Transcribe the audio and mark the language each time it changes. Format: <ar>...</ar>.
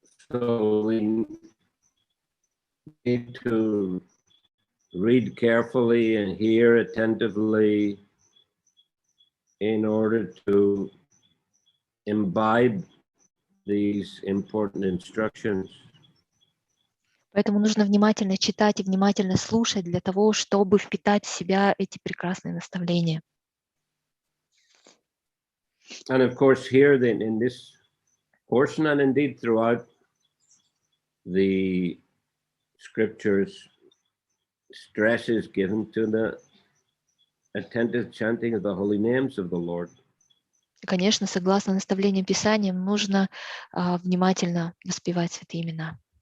<en>So we need to read carefully and hear attentively in order to imbibe these important instructions.</en> <ru>Поэтому нужно внимательно читать и внимательно слушать для того, чтобы впитать в себя эти прекрасные наставления.</ru> <en>And of course, here then in this portion and indeed throughout the scriptures, stress is given to the attentive chanting of the holy names of the Lord.</en> <ru>Конечно, согласно наставлениям Писания, нужно внимательно воспевать святые имена.</ru>